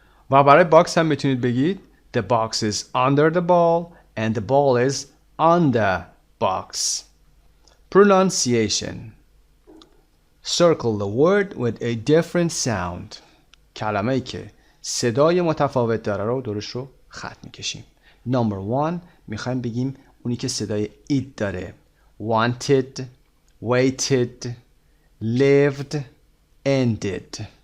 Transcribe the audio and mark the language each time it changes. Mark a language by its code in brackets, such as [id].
[fa] و برای باکس هم میتونید بگید [en] the box is under the ball and the ball is on the box. Pronunciation. Circle the word with a different sound. [fa] کلمه‌ای که صدای متفاوت داره رو دورش رو خط میکشیم. Number 1 میخوایم بگیم اونی که صدای اید داره. [en] Wanted, waited, lived, ended.